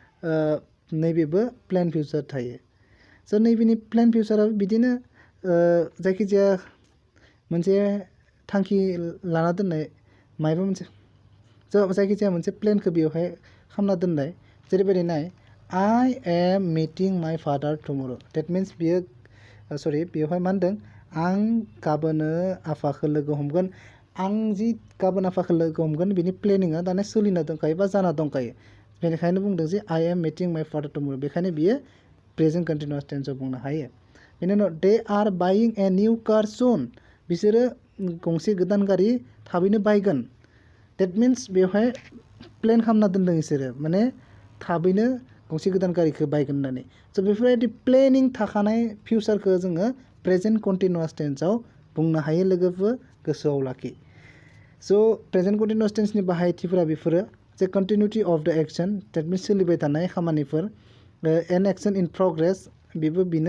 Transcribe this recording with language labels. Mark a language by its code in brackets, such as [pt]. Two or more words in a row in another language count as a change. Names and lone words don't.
[brx] नैबेबो [en] plan future [brx] थायो स' नैबेनि [en] प्लेन फिउचाराबो [brx] बिदिनो जायखिजाया मोनसे थांखि लाना दोननाय मायबा मोनसे जायखिजाया मोनसे प्लेनखौ बेवहाय खालामना दोननाय जेरैबायदि नाय [en] I am meeting my father tomorrow that means [brx] बियो सरि बेवहाय मा होनदों आं गाबोनो आफाखौ लोगो हमगोन आं जि गाबोन आफाखौ लोगो हमगोन बिनि प्लेनिंआ दाना सोलिना दंखायो बा जाना दंखायो बेनिखायनो बुंदों जे [en] I am meeting my father tomorrow [brx] बेखायनो बियो [en] present continuous [brx] टेन्सआव बुंनो हायो बेनि उनाव [en] they are buying a new car soon [brx] बिसोरो गंसे गोदान गारि थाबैनो बायगोन that means बेवहाय प्लेन खालामना दोनदों बिसोरो माने थाबैनो गंसे गोदान गारिखौ बायगोन होननानै स' बेफोरबायदि प्लेनिं थाखानाय फिउचारखौ जोङो [en] present continuous [brx] टेन्सआव बुंनो हायो लोगोफोर गोसोआव लाखि स' [en] present continuous [brx] टेन्सनि बाहायथिफोरा बेफोरो जे [en] continuity of the action that means [brx] सोलिबाय थानाय खामानिफोर [en] an action in progress [brx] बेबो बेनो